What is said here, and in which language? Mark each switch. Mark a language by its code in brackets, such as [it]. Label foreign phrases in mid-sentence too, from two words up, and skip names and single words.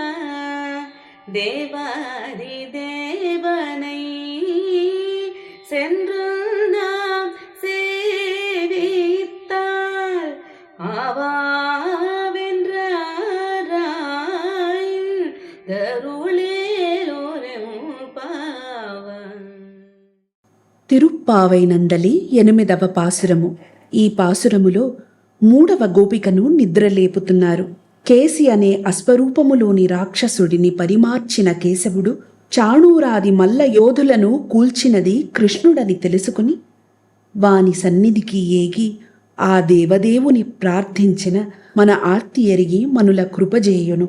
[ta] தேவாதி தேவனை சென்று நாம் சேவித்தால் ஆவாவென்றாராய் தருளேலோரெம் பாவம். [te] తిరుప్పావై నందలి 8వ పాసురము. ఈ పాసురములో 3వ గోపికను నిద్రలేపుతున్నారు. కేసి అనే అశ్వరూపములోని రాక్షసుడిని పరిమార్చిన కేశవుడు చాణూరాది మల్ల యోధులను కూల్చినది కృష్ణుడని తెలుసుకుని వాని సన్నిధికి ఏగి ఆ దేవదేవుని ప్రార్థించిన మన ఆర్తి ఎరిగి మనుల కృపజేయును.